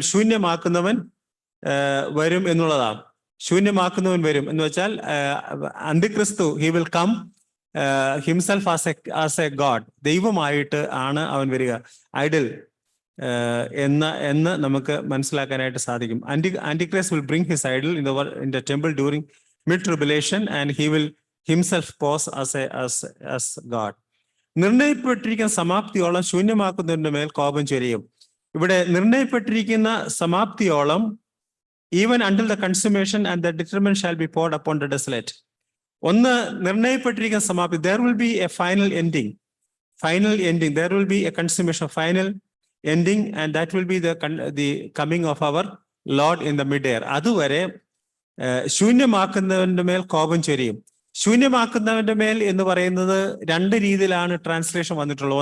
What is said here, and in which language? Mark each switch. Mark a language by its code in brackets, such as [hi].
[ml] ശൂന്യമാക്കുന്നവൻ വരും എന്നുള്ളതാണ്. ശൂന്യമാക്കുന്നവൻ വരും എന്ന് വെച്ചാൽ അന്തിക്രിസ്തു, [en] he will come himself as a god, [ml] ദൈവമായിട്ട് ആണ് അവൻ വരിക. ഐഡൽ എന്ന് നമുക്ക് മനസ്സിലാക്കാനായിട്ട് സാധിക്കും. [en] Antichrist will bring his idol in the temple during mid-tribulation and he will himself pose as God. [ml] നിർണയിപ്പെട്ടിരിക്കുന്ന സമാപ്തിയോളം ശൂന്യമാക്കുന്നതിന്റെ മേൽ കോപം ചൊരിയും. ഇവിടെ നിർണയിപ്പെട്ടിരിക്കുന്ന സമാപ്തിയോളം, [en] even until the consummation and the determination shall be poured upon the desolate. [ml] ഒന്ന്, നിർണയിപ്പെട്ടിരിക്കുന്ന സമാപ്തി, [en] there will be a final ending, there will be a consummation, final ending, and that will be the coming of our Lord in the mid-air. [ml] അതുവരെ ശൂന്യമാക്കുന്നവന്റെ മേൽ കോപം ചൊരിയും. ശൂന്യമാക്കുന്നവന്റെ മേൽ എന്ന് പറയുന്നത് 2 രീതിയിലാണ് translation വന്നിട്ടുള്ളത്.